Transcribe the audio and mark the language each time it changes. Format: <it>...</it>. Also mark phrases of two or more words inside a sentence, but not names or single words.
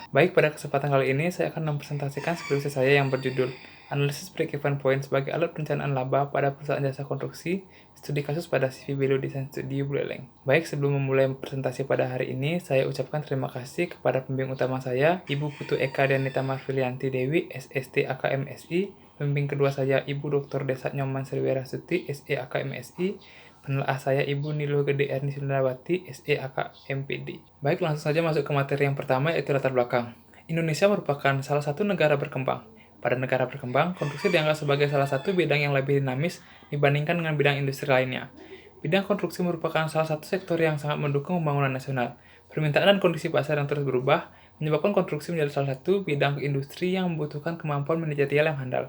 <id>Baik, pada kesempatan kali ini saya akan mempresentasikan skripsi saya yang berjudul Analisis Break-Even Point sebagai alat perencanaan laba pada perusahaan jasa konstruksi, studi kasus pada CV Belo Desain Studio Buleleng. Baik, sebelum memulai presentasi pada hari ini, saya ucapkan terima kasih kepada pembimbing utama saya, Ibu Putu Eka Dianita Marfilianti Dewi, SST AKMSI, pembimbing kedua saya Ibu Dr. Desa Nyoman Sriwera Suti, SE AKMSI, penelaah saya Ibu Niluh Gede Erni Sundawati, SE AKMPD. Baik, langsung saja masuk ke materi yang pertama, yaitu latar belakang. Indonesia merupakan salah satu negara berkembang. Pada negara berkembang, konstruksi dianggap sebagai salah satu bidang yang lebih dinamis dibandingkan dengan bidang industri lainnya. Bidang konstruksi merupakan salah satu sektor yang sangat mendukung pembangunan nasional. Permintaan dan kondisi pasar yang terus berubah menyebabkan konstruksi menjadi salah satu bidang industri yang membutuhkan kemampuan manajerial yang handal.</id>